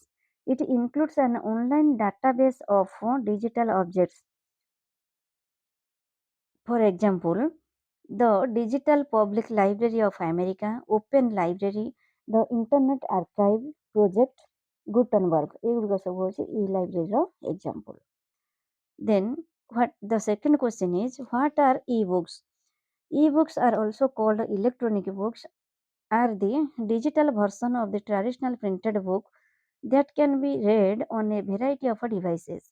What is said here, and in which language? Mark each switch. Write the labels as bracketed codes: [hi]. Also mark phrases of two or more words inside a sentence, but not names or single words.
[en] It includes an online database of digital objects. For example, the Digital Public Library of America, Open Library, the Internet Archive Project, Gutenberg. [or] ଏଗୁଡିକ ସବୁ ହେଉଛି e-libraryର example. [en] Then, what the second question is, what are e-books? E-books are also called electronic books, are the digital version of the traditional printed book that can be read on a variety of devices.